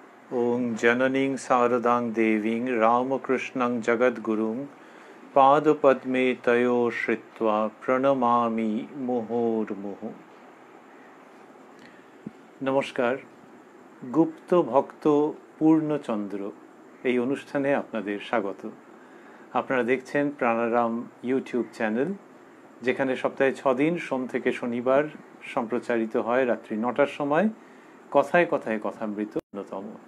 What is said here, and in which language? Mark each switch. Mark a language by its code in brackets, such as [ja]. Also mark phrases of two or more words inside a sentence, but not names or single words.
[sa] ओं जननीं शारदां देवीं रामकृष्णं जगद्गुरुं पादपद्मे तयो श्रित्वा প্রণমামি মুহুর্মুহু। [bn] নমস্কার। গুপ্ত ভক্ত পূর্ণচন্দ্র এই অনুষ্ঠানে আপনাদের স্বাগত। আপনারা দেখছেন প্রাণারাম ইউটিউব চ্যানেল, যেখানে সপ্তাহে 6 দিন সোম থেকে শনিবার সম্প্রচারিত হয় রাত্রি 9টার সময় কথায় কথায় কথামৃত অন্যতম।